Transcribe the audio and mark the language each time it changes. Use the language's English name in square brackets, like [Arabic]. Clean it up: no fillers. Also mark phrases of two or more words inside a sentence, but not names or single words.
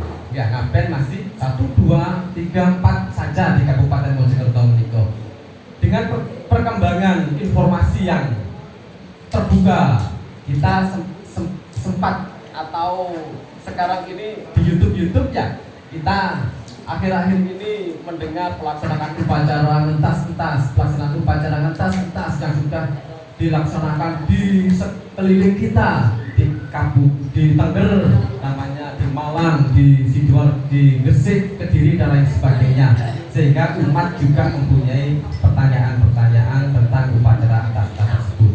[Indonesian] Ya, ngaben masih 1, 2, 3, 4 saja di Kabupaten Mojokerto Mrigo. Dengan perkembangan informasi yang terbuka, kita sempat atau sekarang ini di YouTube ya, kita akhir-akhir ini mendengar pelaksanaan upacara ngentas-ngentas, pelaksanaan upacara ngentas-ngentas yang sudah dilaksanakan di sekeliling kita, di Tengger namanya, di Malang, di Sidoarjo, di Gresik, Kediri dan lain sebagainya, sehingga umat juga mempunyai pertanyaan-pertanyaan tentang upacara ngentas tersebut.